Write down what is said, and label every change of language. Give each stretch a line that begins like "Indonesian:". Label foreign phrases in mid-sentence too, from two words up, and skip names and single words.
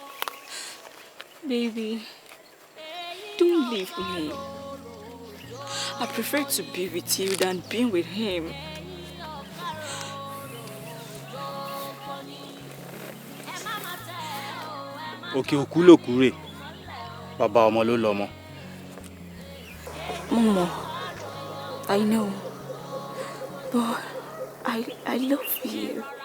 English: Baby, don't leave me. I prefer to be with you than being with him.
Yoruba: Òkè òkú lòkú rè. Bàbá ọmọ ló lọ́mọ.
English: Momo, I know, but I love you.